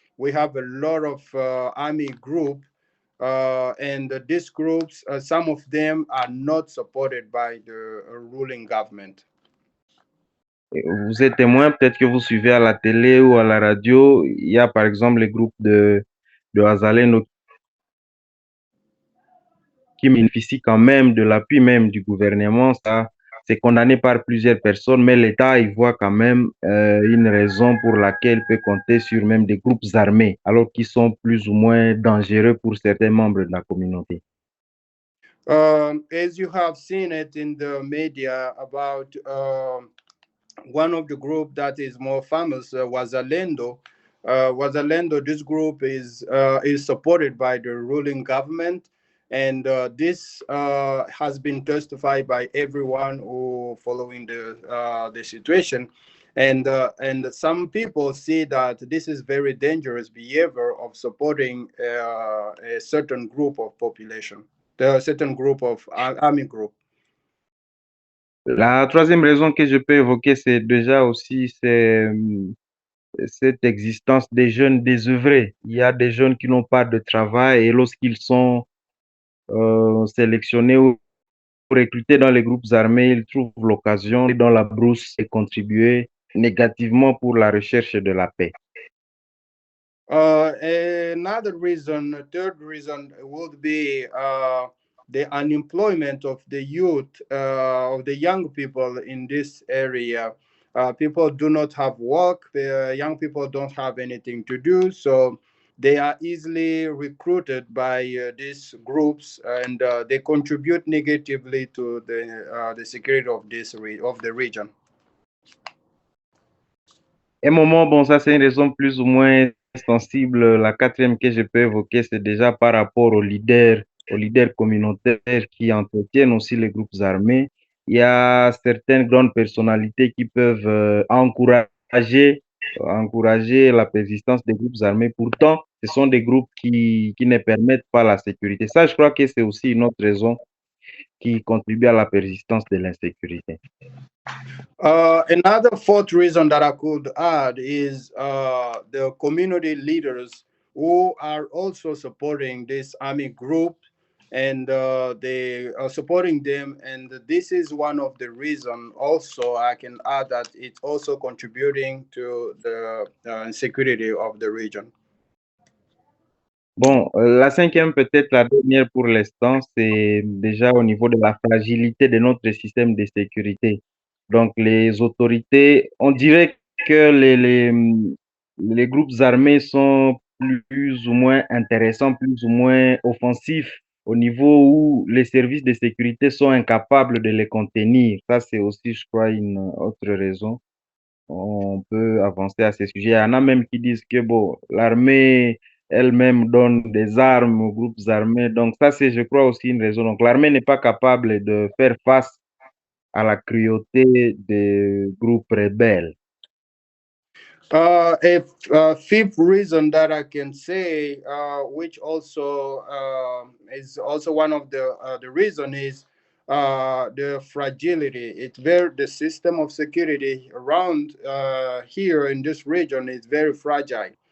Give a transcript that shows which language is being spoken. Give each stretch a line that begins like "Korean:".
English: we have a lot of army group, and these groups, some of them are not supported by the ruling government.
French: Vous êtes témoin, peut-être que vous suivez à la télé ou à la radio, il y a par exemple les groupes de Wazalendo qui bénéficient quand même de l'appui même du gouvernement. Ça, c'est condamné par plusieurs personnes, mais l'État y voit quand même une raison pour laquelle il peut compter sur même des groupes armés, alors qu'ils sont plus ou moins dangereux pour certains membres de la communauté.
English: As you have seen it in the media about one of the group that is more famous, Wazalendo. Wazalendo, this group is supported by the ruling government, and this has been testified by everyone who following the situation, and some people see that this is very dangerous behavior of supporting a certain group of population, a certain group of army group.
French: La troisième raison que je peux évoquer, c'est déjà aussi cette existence des jeunes désœuvrés. Il y a des jeunes qui n'ont pas de travail et lorsqu'ils sont sélectionnés ou recrutés dans les groupes armés, ils trouvent l'occasion dans la brousse et contribuer négativement pour la recherche de la paix.
English: Another reason, a third reason would be the unemployment of the youth, of the young people in this area. People do not have work. Young people don't have anything to do, so they are easily recruited by these groups, and they contribute negatively to the security of of the region.
French: Un moment, bon, ça c'est une raison plus ou moins sensible. La quatrième que je peux évoquer, c'est déjà par rapport aux leaders communautaires qui entretiennent aussi les groupes armés. Il y a certaines grandes personnalités qui peuvent encourager la persistance des groupes armés. Pourtant, ce sont des groupes qui ne permettent pas la sécurité. Ça, je crois que c'est aussi une autre raison qui contribue à la persistance de l'insécurité.
English: Another fourth reason that I could add is the community leaders who are also supporting this army group, and they are supporting them. And this is one of the reason. Also, I can add that it's also contributing to the insecurity of the region.
French: Bon, la cinquième, peut-être la dernière pour l'instant, c'est déjà au niveau de la fragilité de notre système de sécurité. Donc, les autorités, on dirait que les groupes armés sont plus ou moins intéressants, plus ou moins offensifs, au niveau où les services de sécurité sont incapables de les contenir. Ça, c'est aussi, je crois, une autre raison. On peut avancer à ce sujet. Il y en a même qui disent que bon, l'armée elle-même donne des armes aux groupes armés. Donc ça, c'est, je crois, aussi une raison. Donc l'armée n'est pas capable de faire face à la cruauté des groupes rebelles.
English: A fifth reason that I can say, which also is also one of the reason is the fragility. The system of security around here in this region is very fragile.